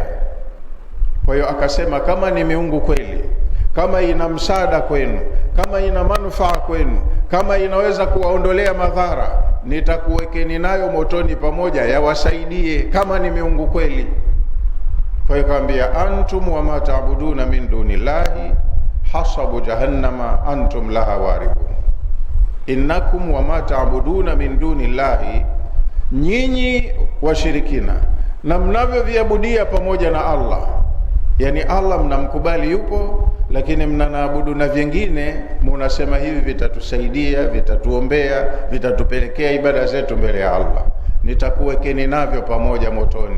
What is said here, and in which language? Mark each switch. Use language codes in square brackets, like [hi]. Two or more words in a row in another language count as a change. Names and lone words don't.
[sw] Kwa hiyo akasema, kama ni miungu kweli, kama ina msaada kwenu, kama ina manufaa kwenu, kama inaweza kuwaondolea madhara, nitakuwekeni nayo motoni pamoja, yawasaidie, kama ni miungu kweli. Kwa hiyo kaambia, [ar] أنتم وما تعبدون من دون الله حصب جهنم أنتم لها واردون. إنكم وما تعبدون من دون الله, [sw] nyinyi washirikina na mnavyoviabudia pamoja na Allah, yani Allah mnamkubali yupo, lakini mnanaabudu na vingine, munasema hivi vitatusaidia, vitatuombea, vitatupelekea ibada zetu mbele ya Allah, nitakuwekeni navyo pamoja motoni.